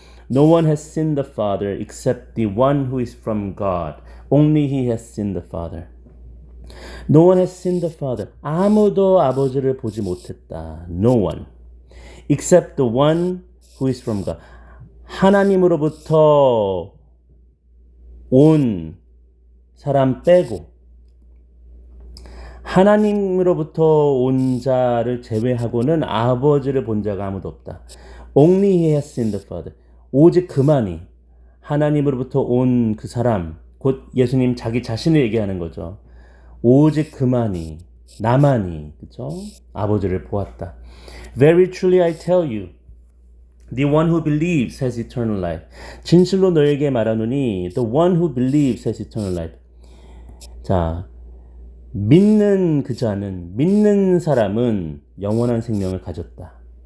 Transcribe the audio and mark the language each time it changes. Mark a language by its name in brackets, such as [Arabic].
[English] No one has seen the Father except the one who is from God. Only he has seen the Father. No one has seen the Father. [Korean] 아무도 아버지를 보지 못했다. [English] No one. Except the one who is from God. [Korean] 하나님으로부터 온 사람 빼고, 하나님으로부터 온 자를 제외하고는 아버지를 본 자가 아무도 없다. [English] Only he has seen the Father. [Korean] 오직 그만이, 하나님으로부터 온 그 사람, 곧 예수님 자기 자신을 얘기하는 거죠. 오직 그만이, 나만이, 그렇죠? 아버지를 보았다. [English] Very truly I tell you, the one who believes has eternal life. [Korean] 진실로 너에게 말하노니, [English] the one who believes has eternal life. [Korean] 자, 믿는 사람은 영원한 생명을 가진다.